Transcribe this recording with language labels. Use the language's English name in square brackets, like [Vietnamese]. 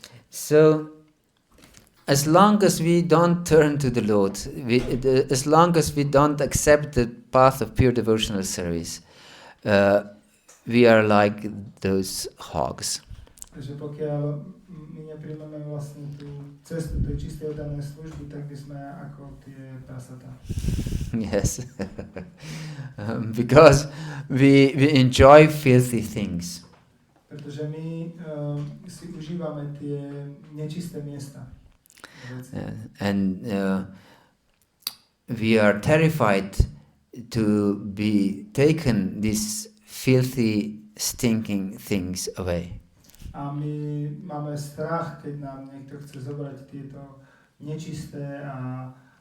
[English] So, as long as we don't turn to the Lord, as long as we don't accept the path of pure devotional service, we are like those hogs. [Slovak] Takže pokiaľ my nepríjmeme vlastne tú cestu tej čistej oddanej služby, tak by sme ako tie prasatá. [English] Yes. Because we enjoy filthy things. [Slovak] Pretože my si užívame tie nečisté miesta. [English] And we are terrified to be taken these filthy, stinking things away. [Slovak] A my máme strach, keď nám niekto chce zobrať tieto nečisté a